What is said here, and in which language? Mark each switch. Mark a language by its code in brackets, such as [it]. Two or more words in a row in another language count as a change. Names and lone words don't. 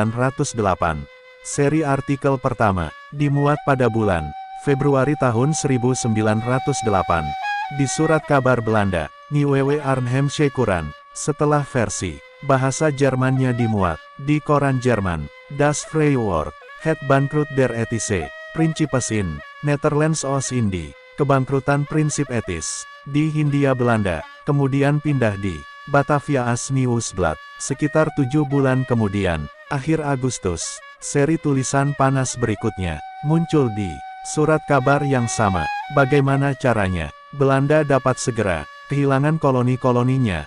[id] Seri artikel pertama dimuat pada bulan Februari tahun 1908 di surat kabar Belanda, Nieuwe Arnhemsche Courant. Setelah versi bahasa Jermannya dimuat di koran Jerman, Das Vrije Woord, Het Bankroet der Ethische Principes in Netherlands Oost-Indie, kebangkrutan prinsip etis di Hindia Belanda, kemudian pindah di Batavia Asnieuwsblad. Sekitar 7 bulan kemudian, akhir Agustus, seri tulisan panas berikutnya muncul di surat kabar yang sama. Bagaimana caranya Belanda dapat segera kehilangan koloni-koloninya?